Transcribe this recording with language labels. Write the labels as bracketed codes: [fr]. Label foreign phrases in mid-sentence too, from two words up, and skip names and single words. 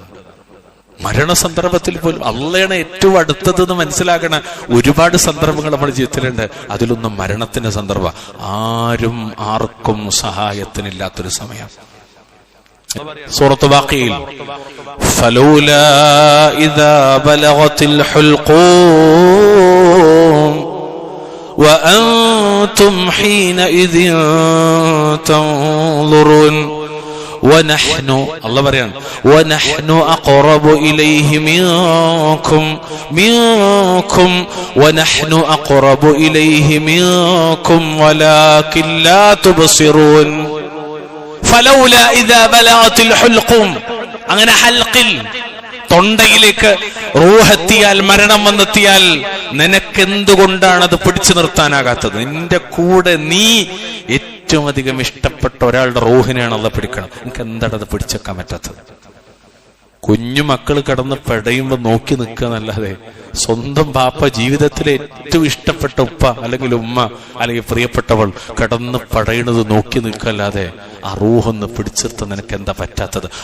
[ml] മരണസന്ദർഭത്തിൽ പോലും അള്ളയാണ് ഏറ്റവും അടുത്തതെന്ന് മനസ്സിലാക്കണ ഒരുപാട് സന്ദർഭങ്ങൾ നമ്മുടെ ജീവിതത്തിലുണ്ട്. അതിലൊന്നും മരണത്തിന്റെ സന്ദർഭം. ആരും ആർക്കും സഹായത്തിനില്ലാത്തൊരു സമയം. സൂറത്ത് വാഖിയിൽ [ar] فلولا إذا بلغت الحلقوم وأنتم حينئذ تنظرون ونحن الله بريان ونحن أقرب إليه منكم ونحن أقرب إليه منكم ولكن لا تبصرون فلولا إذا بلغت الحلقوم [ml] അങ്ങനെ ഹൽഖിൽ തൊണ്ടയിലേക്ക് റൂഹെത്തിയാൽ, മരണം വന്നെത്തിയാൽ നിനക്കെന്തുകൊണ്ടാണ് അത് പിടിച്ചു നിർത്താനാകാത്തത്? നിന്റെ കൂടെ നീ ഏറ്റവും അധികം ഇഷ്ടപ്പെട്ട ഒരാളുടെ റൂഹിനെയാണ് അള്ളാഹ് പിടിക്കണം. നിനക്ക് എന്താണ് അത് പിടിച്ചെക്കാൻ പറ്റാത്തത്? കുഞ്ഞു മക്കൾ കിടന്ന് പെടയുമ്പോ നോക്കി നിൽക്കുക എന്നല്ലാതെ സ്വന്തം ബാപ്പ, ജീവിതത്തിലെ ഏറ്റവും ഇഷ്ടപ്പെട്ട ഉപ്പ അല്ലെങ്കിൽ ഉമ്മ അല്ലെങ്കിൽ പ്രിയപ്പെട്ടവൾ കിടന്ന് പടയണത് നോക്കി നിൽക്കല്ലാതെ ആ റൂഹൊന്ന് പിടിച്ചെടുത്ത് നിനക്ക് എന്താ പറ്റാത്തത്?